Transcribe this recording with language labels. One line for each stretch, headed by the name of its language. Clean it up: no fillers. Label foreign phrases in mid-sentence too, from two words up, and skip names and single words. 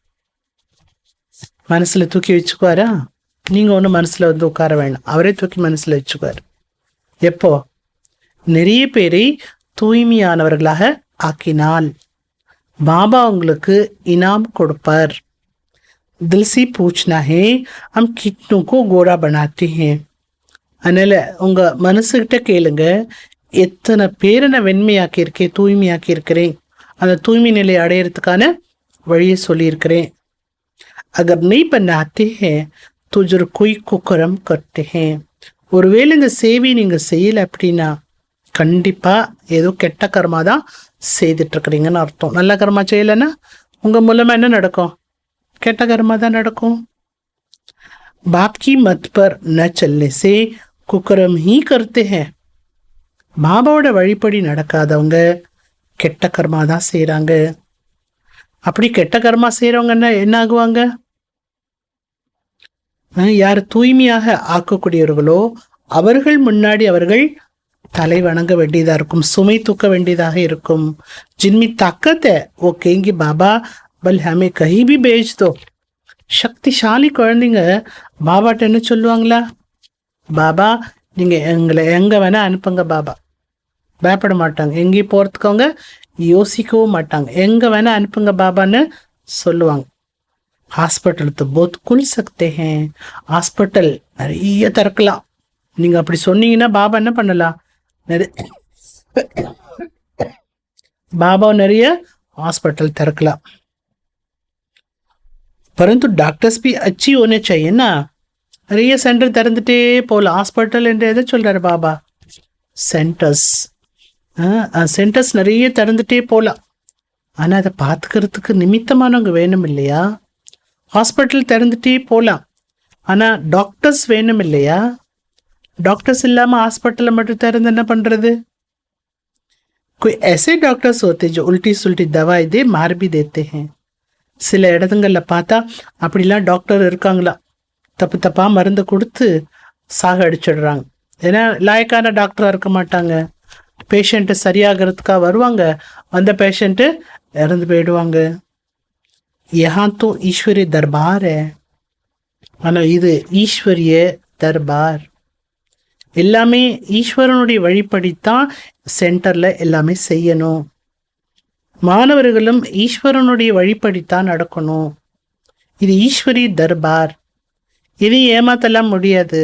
Tamil: மனசுல தூக்கி வச்சுக்குவாரா? நீங்க ஒன்றும் மனசுல வந்து உட்கார வேண்டாம், அவரே தூக்கி மனசுல வச்சுக்குவார். எப்போ? நிறைய பேரை தூய்மையானவர்களாக ஆக்கினால் பாபா உங்களுக்கு இனாம் கொடுப்பார்.
Hindi: दिल से पूछना है, हम कितनों को गोरा बनाते हैं.
Tamil: அதனால உங்க மனசுகிட்ட கேளுங்க, எத்தனை பேரை நான் வெண்மையாக்கியிருக்கேன், தூய்மையாக்கி இருக்கிறேன், அந்த தூய்மை நிலை அடையிறதுக்கான வழியை சொல்லியிருக்கிறேன்.
Hindi: अगर नहीं बनाते हैं तो जरूर कोई कुकर्म करते हैं.
Tamil: ஒருவேளை இந்த சேவை நீங்க செய்யல அப்படின்னா கண்டிப்பா ஏதோ கெட்ட கர்மா தான் செய்துட்டு இருக்கிறீங்கன்னு அர்த்தம். நல்ல கர்மா செய்யலைன்னா உங்க மூலமா என்ன நடக்கும்? கெட்ட கர்மா தான் நடக்கும்.
Hindi: बाप की मत पर न चलने से कुकर्म ही करते हैं.
Tamil: பாபாவோட வழிப்படி நடக்காதவங்க கெட்ட கர்மா தான் செய்கிறாங்க. அப்படி கெட்ட கர்மா செய்கிறவங்கன்னா என்ன ஆகுவாங்க? யார் தூய்மையாக ஆக்கக்கூடியவர்களோ அவர்கள் முன்னாடி அவர்கள் தலை வணங்க வேண்டியதாக இருக்கும், சுமை தூக்க வேண்டியதாக இருக்கும்.
Hindi: जिनमें ताकत है वो कहेंगे बाबा आप हमें कहीं भी भेज दो.
Tamil: சக்திசாலி குழந்தைங்க பாபாட்ட என்ன சொல்லுவாங்களா? பாபா நீங்கள் எங்களை எங்கே வேணால் அனுப்புங்க பாபா. பயப்பட மாட்டாங்க, எங்கேயும் போகிறதுக்கு அவங்க யோசிக்கவும் மாட்டாங்க, எங்கே வேணால் அனுப்புங்க பாபான்னு சொல்லுவாங்க.
Hindi: ஹாஸ்பிட்டல் तो बहुत खुल सकते हैं.
Tamil: ஹாஸ்பிட்டல் நிறைய திறக்கலாம். நீங்கள் அப்படி சொன்னீங்கன்னா பாபா என்ன பண்ணலாம்? பாபா நிறைய ஹாஸ்பிட்டல் திறக்கலாம்.
Hindi: परंतु डॉक्टर्स भी अच्छी होने चाहिए ना.
Tamil: நிறைய சென்டர் திறந்துட்டே போகலாம். ஹாஸ்பிட்டல் என்று எதை சொல்கிறார் பாபா? சென்டர்ஸ். சென்டர்ஸ் நிறைய திறந்துட்டே போகலாம். ஆனால் அதை பார்த்துக்கிறதுக்கு நிமித்தமானவங்க வேணும் இல்லையா? ஹாஸ்பிட்டல் திறந்துட்டே போகலாம், ஆனால் டாக்டர்ஸ் வேணும் இல்லையா? டாக்டர்ஸ் இல்லாமல் ஹாஸ்பிட்டலை மட்டும் திறந்து என்ன பண்ணுறது?
Hindi: कोई ऐसे डॉक्टर्स होते जो उल्टी सुल्टी दवाई दे मार भी देते हैं.
Tamil: சில இடத்துங்களில் பார்த்தா அப்படிலாம் டாக்டர் இருக்காங்களா, தப்பு தப்பாக மருந்து கொடுத்து சாக அடிச்சிடுறாங்க. ஏன்னா லாயக்கான டாக்டராக இருக்க மாட்டாங்க. பேஷண்ட்டு சரியாகிறதுக்காக வருவாங்க, அந்த பேஷண்ட்டு இறந்து போயிடுவாங்க.
Hindi: यहाँ तो ईश्वरीय दरबार है.
Tamil: ஆனால் இது ஈஸ்வரிய தர்பார். எல்லாமே ஈஸ்வரனுடைய வழிப்படித்தான் சென்டரில் எல்லாமே செய்யணும். மாணவர்களும் ஈஸ்வரனுடைய வழிப்படித்தான் நடக்கணும். இது ஈஸ்வரி தர்பார். இது ஏமாத்தலாம் முடியாது.